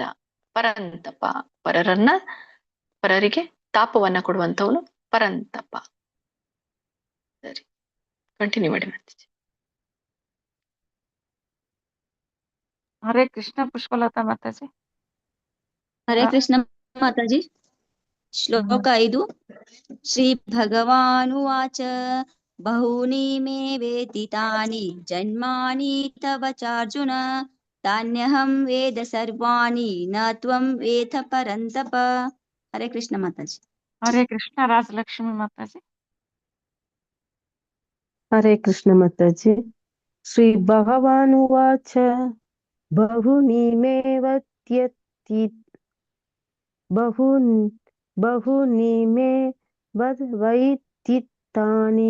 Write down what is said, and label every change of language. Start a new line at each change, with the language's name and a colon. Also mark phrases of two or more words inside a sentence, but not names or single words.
Kannada: ಪರಂತಪ, ಪರರಿಗೆ ತಾಪವನ್ನ ಕೊಡುವಂತವನು ಪರಂತಪ. ಸರಿ, ಕಂಟಿನ್ಯೂ ಮಾಡಿ ಮಾತಾಜಿ. ಹರೇ ಕೃಷ್ಣ ಪುಷ್ಪಲತಾ ಮಾತಾಜಿ. ಹರೇ ಕೃಷ್ಣ ಮಾತಾಜಿ. ಶ್ಲೋಕ 5.
Sanskrit: ಶ್ರೀ ಭಗವಾನುವಾಚ ಬಹೂನಿ ಮೇ ವೇದಿತಾನಿ ಜನ್ಮಾನಿ ತವ ಚಾರ್ಜುನ ತಾನ್ಯಹಂ ವೇದ ಸರ್ವಾಣಿ ನ ತ್ವಂ ವೇದ ಪರಂತಪ.
Kannada: ಹರೇ ಕೃಷ್ಣ ಮಾತಾಜಿ. ಹರೇ ಕೃಷ್ಣ ರಾಜಲಕ್ಷ್ಮಿ ಮಾತಾಜಿ. ಹರೇ ಕೃಷ್ಣ ಮಾತಾಜಿ.
Sanskrit: ಶ್ರೀ ಭಗವಾನುವಾಚ ಬಹೂನಿ ಮೇ ವೈದಿತಾನಿ